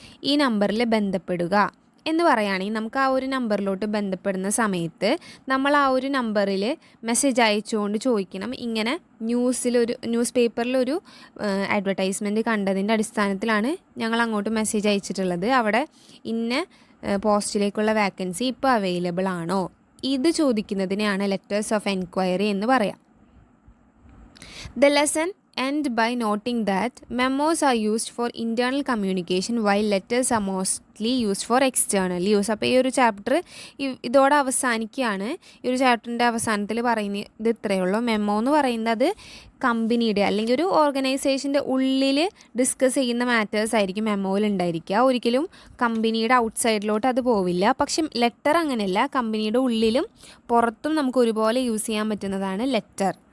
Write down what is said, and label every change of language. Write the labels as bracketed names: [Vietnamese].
[Malayalam] ഈ നമ്പറിൽ ബന്ധപ്പെടുക എന്ന് പറയുകയാണെങ്കിൽ നമുക്ക് ആ ഒരു നമ്പറിലോട്ട് ബന്ധപ്പെടുന്ന സമയത്ത് നമ്മൾ ആ ഒരു നമ്പറിൽ മെസ്സേജ് അയച്ചുകൊണ്ട് ചോദിക്കണം, ഇങ്ങനെ ന്യൂസ് പേപ്പറിലൊരു അഡ്വർടൈസ്മെൻറ്റ് കണ്ടതിൻ്റെ അടിസ്ഥാനത്തിലാണ് ഞങ്ങൾ അങ്ങോട്ട് മെസ്സേജ് അയച്ചിട്ടുള്ളത്, അവിടെ ഇന്ന പോസ്റ്റിലേക്കുള്ള വാക്കൻസി ഇപ്പോൾ അവൈലബിൾ ആണോ? ഇത് ചോദിക്കുന്നതിനെയാണ് ലെറ്റേഴ്സ് ഓഫ് എൻക്വയറി എന്ന് പറയാം. [English] The lesson end by noting that memos are used for internal communication while letters are mostly used for external use. [Malayalam] അപ്പോൾ ഈ ഒരു ചാപ്റ്റർ ഇതോടെ അവസാനിക്കുകയാണ്. ഈ ഒരു ചാപ്റ്ററിൻ്റെ അവസാനത്തിൽ പറയുന്നത് ഇത്രയേ ഉള്ളൂ. മെമ്മോ എന്ന് പറയുന്നത് കമ്പനിയുടെ അല്ലെങ്കിൽ ഒരു ഓർഗനൈസേഷൻ്റെ ഉള്ളിൽ ഡിസ്കസ് ചെയ്യുന്ന മാറ്റേഴ്സ് ആയിരിക്കും മെമ്മോയിൽ ഉണ്ടായിരിക്കുക. ഒരിക്കലും കമ്പനിയുടെ ഔട്ട്സൈഡിലോട്ട് അത് പോവില്ല. പക്ഷെ ലെറ്റർ അങ്ങനെയല്ല, കമ്പനിയുടെ ഉള്ളിലും പുറത്തും നമുക്ക് ഒരുപോലെ യൂസ് ചെയ്യാൻ പറ്റുന്നതാണ് ലെറ്റർ.